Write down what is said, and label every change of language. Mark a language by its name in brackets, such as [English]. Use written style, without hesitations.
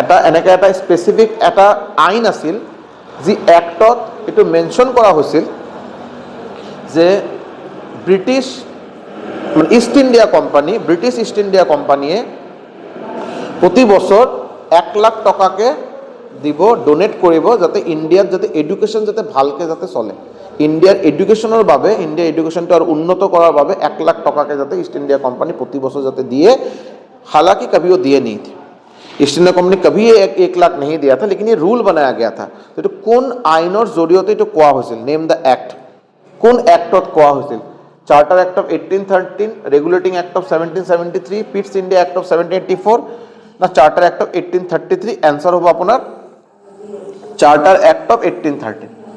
[Assamese] এনেকৈ এটা স্পেচিফিক এটা আইন আছিল, যি এক্টত এইটো মেনশ্যন কৰা হৈছিল যে ব্ৰিটিছ ইষ্ট ইণ্ডিয়া কোম্পানীয়ে প্ৰতি বছৰ 1 লাখ টকাকে দিব, ডোনেট কৰিব, যাতে ইণ্ডিয়াত যাতে এডুকেশ্যন যাতে ভালকৈ যাতে চলে। ইণ্ডিয়াৰ এডুকেশ্যনৰ বাবে, ইণ্ডিয়াৰ এডুকেশ্যনটো আৰু উন্নত কৰাৰ বাবে 1 লাখ টকাকে যাতে ইষ্ট ইণ্ডিয়া কোম্পানী প্ৰতি বছৰ যাতে দিয়ে। [Hindi] हालांकि कभी वो दिए नहीं थे, ईस्ट इंडिया कंपनी कभी 1 लाख नहीं दिया था, लेकिन ये रूल बनाया गया था। [Assamese] तो কোন আইনৰ জৰিয়তে এইটো কোৱা হৈছিল? [English] Name the act. [Assamese] কোন এক্টত কোৱা হৈছিল? Charter act of 1813, regulating act of 1773, পিটছ India act of 1784 না চাৰ্টাৰ এক্ট অফ 1833? এনসাৰ হ'ব আপোনাৰ চাৰ্টাৰ এক্ট অফ 1813।